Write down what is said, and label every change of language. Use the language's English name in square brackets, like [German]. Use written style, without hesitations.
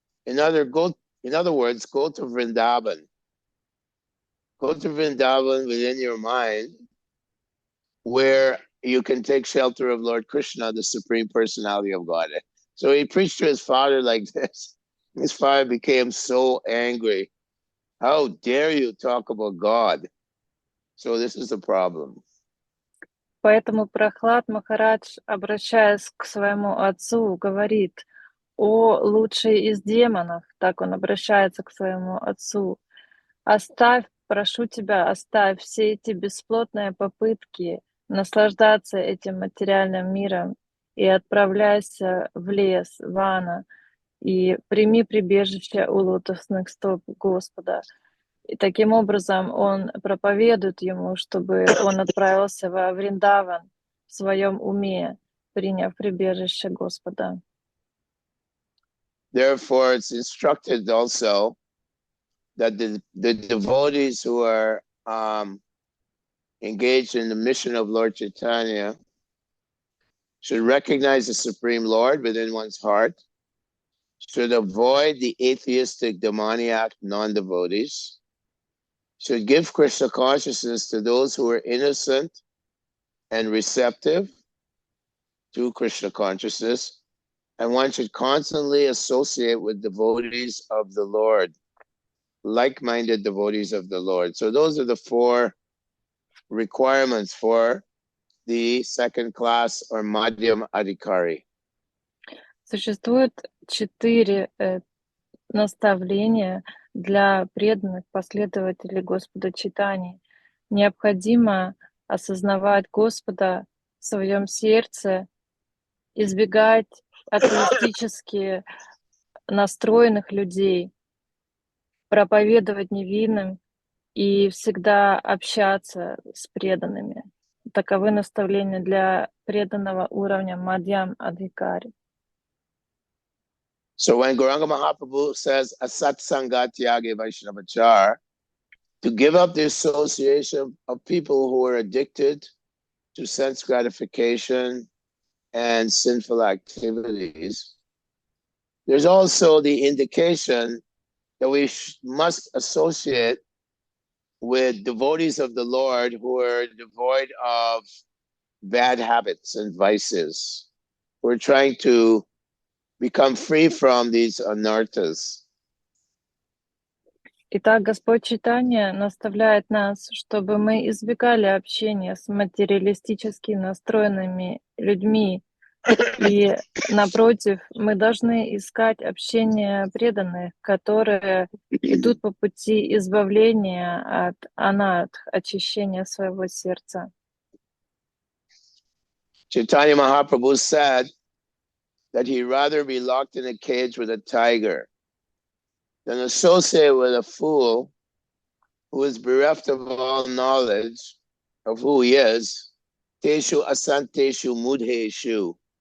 [English] In other words, go to Vrindavan. Go to Vrindavan within your mind, where you can take shelter of Lord Krishna, the Supreme Personality of Godhead. So he preached to his father like this. His father became so angry. How dare you talk about God? So this is the problem. [Russian] Поэтому Прахлад Махарадж, обращаясь к своему отцу, говорит: «О, лучший из демонов», так он обращается к своему отцу, «оставь, прошу тебя, оставь все эти бесплотные попытки наслаждаться этим материальным миром и отправляйся в лес, вана, и прими прибежище у лотосных стоп Господа. И таким образом он проповедует ему, чтобы он отправился во Вриндаван в своем уме, приняв прибежище Господа. [English] Therefore, it's instructed also that the devotees who are engaged in the mission of Lord Chaitanya should recognize the Supreme Lord within one's heart, should avoid the atheistic, demoniac non-devotees, should give Krishna consciousness to those who are innocent and receptive to Krishna consciousness, and one should constantly associate with devotees of the Lord, like-minded devotees of the Lord. So those are the 4 requirements for the second class or Madhyam Adhikari. [Russian] Существует 4 наставления для преданных последователей Господа Чайтаньи. Необходимо осознавать Господа в своем сердце, избегать атеистически настроенных людей, проповедовать невинным и всегда общаться с преданными. Таковы наставления для преданного уровня Мадьям Адхикари. [English] So when Gauranga Mahaprabhu says [Sanskrit] asat sangat tyage vaishnavachar, [English] to give up the association of people who are addicted to sense gratification and sinful activities, there's also the indication that we must associate with devotees of the Lord who are devoid of bad habits and vices. We're trying to become free from these anarthas. [Russian] Итак, Господь Чайтанья наставляет нас, чтобы мы избегали общения с материалистически настроенными людьми. И, напротив, мы должны искать общение преданных, которые идут по пути избавления от анарх, очищения своего сердца. [English] Chaitanya Mahaprabhu said that he'd rather be locked in a cage with a tiger than associate with a fool who is bereft of all knowledge of who he is. [Sanskrit] Teshu asanteshu mudheshu.